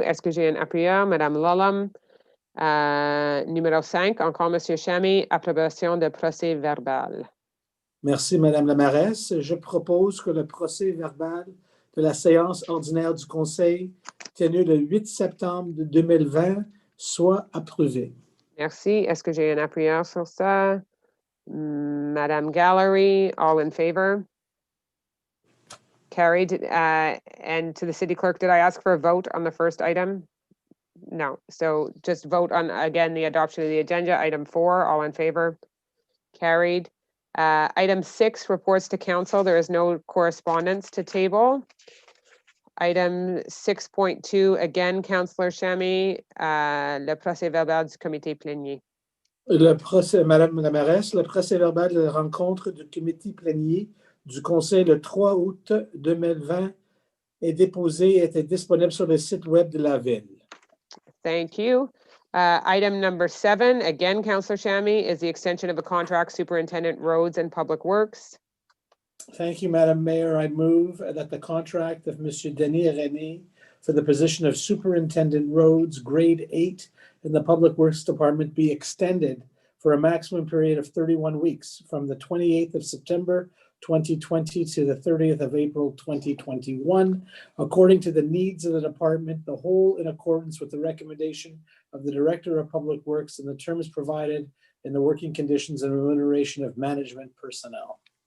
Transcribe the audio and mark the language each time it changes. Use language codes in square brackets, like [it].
[fr] Est-ce que j'ai un appuyeur, Madame Lallam? Numéro 5, encore Monsieur Chamy, approbation de procès verbal. Merci, Madame la mairesse. Je propose que le procès verbal de la séance ordinaire du conseil tenue le 8 septembre 2020 soit approuvé. Merci. Est-ce que j'ai un appuyeur sur ça? [en] Madame Gallery, all in favor? Carried. And to the city clerk, did I ask for a vote on the first item? No. So just vote on, again, the adoption of the agenda. Item 4, all in favor? Carried. Item 6, reports to council. There is no correspondence to table. Item 6.2, again, Councillor Chamy, [fr] le procès verbal du comité plénier. Madame la mairesse, le procès verbal de la rencontre du comité plénier du conseil le 3 août 2020 est déposé et était disponible sur le site web de la ville. [en] Thank you. Item number 7, again, Councillor Chamy, is the extension of a contract superintendent roads and public works. Thank you, Madam Mayor. I move that the contract of Monsieur Denis René for the position of Superintendent Roads, Grade 8 in the Public Works Department be extended for a maximum period of 31 weeks from the 28th of September 2020 to the 30th of April 2021, according to the needs of the department, the whole in accordance with the recommendation of the Director of Public Works and the terms provided in the working conditions and remuneration of management personnel.